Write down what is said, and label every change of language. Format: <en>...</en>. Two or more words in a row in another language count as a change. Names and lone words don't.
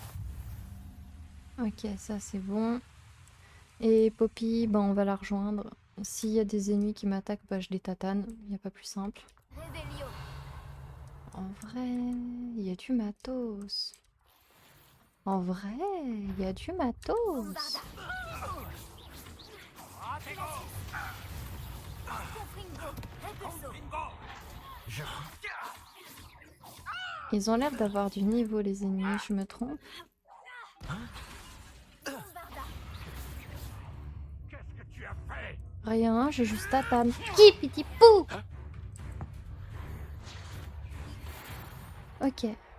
<fr>Ok, ça c'est bon. Et Poppy, ben, on va la rejoindre. S'il y a des ennemis qui m'attaquent, bah, je les tatane. Il n'y a pas plus simple. Revelio. En vrai, il y a du matos. En vrai, il y a du matos. Bombarda. Confringo. Repulso. Je... Ils ont l'air d'avoir du niveau, les ennemis, je me trompe. Bombarda. Qu'est-ce que tu as fait? Rien, je juste tatane. Kipiti pou. Ok.</fr>